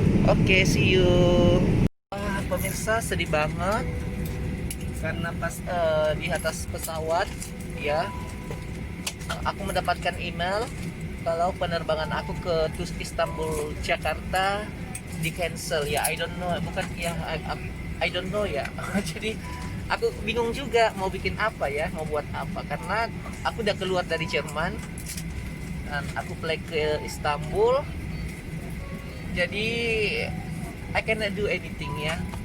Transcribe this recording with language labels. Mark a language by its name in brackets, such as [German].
[English] Oke, see you. [Indonesian] Pemirsa, sedih banget karena pas di atas pesawat ya, aku mendapatkan email kalau penerbangan aku ke Istanbul Jakarta di cancel ya. [English] I don't know, bukan ya, I don't know ya. [Indonesian] Jadi aku bingung juga mau bikin apa ya, mau buat apa, karena aku udah keluar dari Jerman dan aku fly ke Istanbul. [English] Jadi I cannot do anything ya.